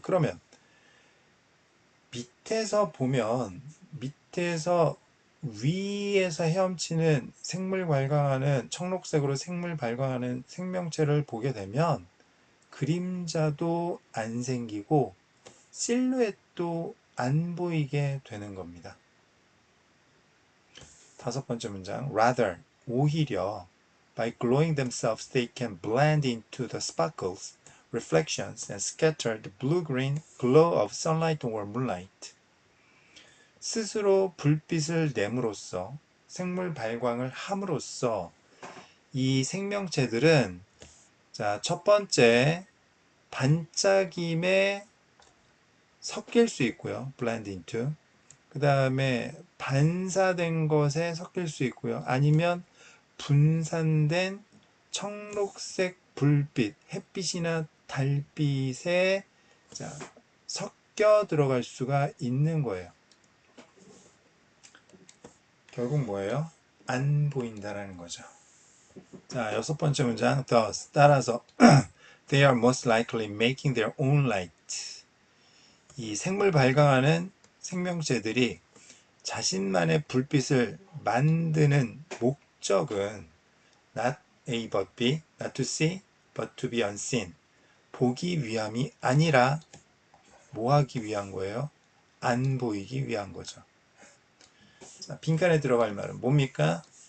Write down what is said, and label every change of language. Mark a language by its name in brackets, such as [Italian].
[Korean] 그러면 밑에서 보면 밑에서 위에서 헤엄치는 생물 발광하는 청록색으로 생물 발광하는 생명체를 보게 되면 그림자도 안 생기고 실루엣도 안 보이게 되는 겁니다. 다섯 번째 문장. [English] Rather, [Korean] 오히려 [English] by glowing themselves they can blend into the sparkles, reflections and scatter the blue-green glow of sunlight or moonlight. [Korean] 스스로 불빛을 내므로써 생물 발광을 함으로써 이 생명체들은 자, 첫 번째 반짝임에 섞일 수 있고요. blend into. 그 다음에 반사된 것에 섞일 수 있고요. 아니면 분산된 청록색 불빛, 햇빛이나 달빛에 자, 섞여 들어갈 수가 있는 거예요. 결국 뭐예요? 안 보인다라는 거죠. 자, 여섯 번째 문장. [English] Thus, [Korean] 따라서 [English] they are most likely making their own light. [Korean] 이 생물 발광하는 생명체들이 자신만의 불빛을 만드는 목적은 [English] not A but B, not to see but to be unseen. [Korean] 보기 위함이 아니라 뭐 하기 위한 거예요? 안 보이기 위한 거죠. 자, 빈칸에 들어갈 말은 뭡니까?